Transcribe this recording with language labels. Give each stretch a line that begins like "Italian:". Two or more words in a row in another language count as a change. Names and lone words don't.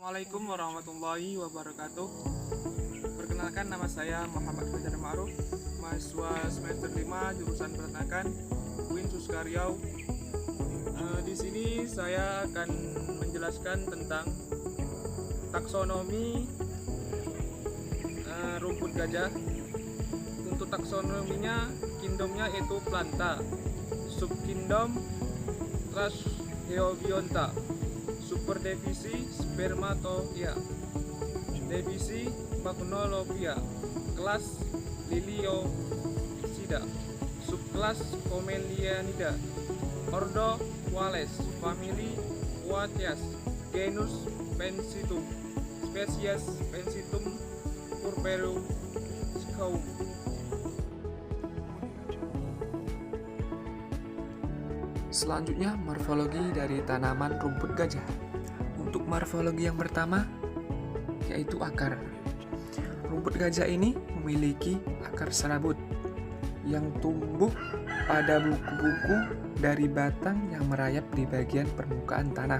Arabic: السلام عليكم ورحمة الله وبركاته.
Indonesian: Perkenalkan, nama saya Muhammad Fajar Ma'ruf, mahasiswa semester 5 jurusan Peternakan UIN Suska Riau. Di sini saya akan menjelaskan tentang taksonomi rumput gajah. Untuk taksonominya, kingdomnya itu Planta, subkingdom Trasheobionta, superdivisi Spermatophia, divisi Pagnolophia, kelas Liliopsida, subkelas Pomelianida, ordo Wales, famili Quateas, genus Pensitum, spesies Pensitum purpureum. Selanjutnya, morfologi dari tanaman rumput gajah. Untuk morfologi yang pertama, yaitu akar. Rumput gajah ini memiliki akar serabut yang tumbuh pada buku-buku dari batang yang merayap di bagian permukaan tanah.